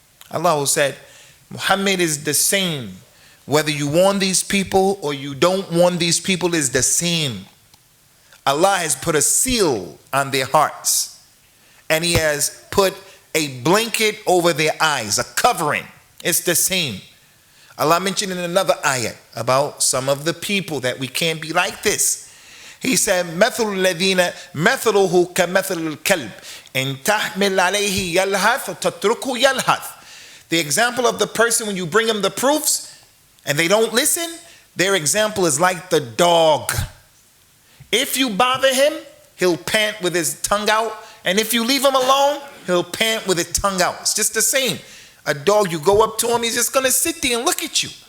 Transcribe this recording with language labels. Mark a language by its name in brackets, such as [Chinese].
[English] Allah said, Muhammad is the same. Whether you warn these people or you don't warn these people is the same. Allah has put a seal on their hearts. And He has put a blanket over their eyes, a covering. It's the same. Allah mentioned in another ayat about some of the people that we can't be like this. He said, [Arabic] مثل الذين مثله كمثل الكلب إن تحمل عليه يلهث وتتركه يلهث. [English] The example of the person when you bring him the proofs and they don't listen, their example is like the dog. If you bother him, he'll pant with his tongue out, and if you leave him alone, he'll pant with his tongue out. It's just the same. A dog, you go up to him, he's just going to sit there and look at you.